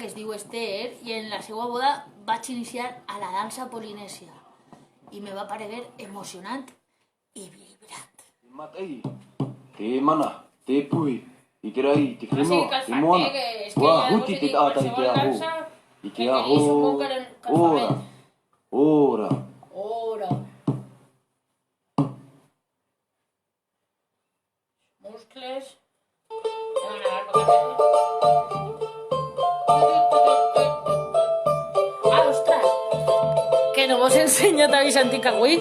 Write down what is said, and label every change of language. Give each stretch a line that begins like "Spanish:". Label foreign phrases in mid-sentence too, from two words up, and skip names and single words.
Catalan: es diu Esther i en la seva boda vaig iniciar a la dansa polinèsia i me va parecer emocionant i vibrant.
Māori: Te mana, te puhi, i te rai, te whenua, te moana. Wā, huti te tātai te aho. I te aho. Ora.
Catalan: Muscles. Ostres! Que no vos he ensenyat a Vicentí avui?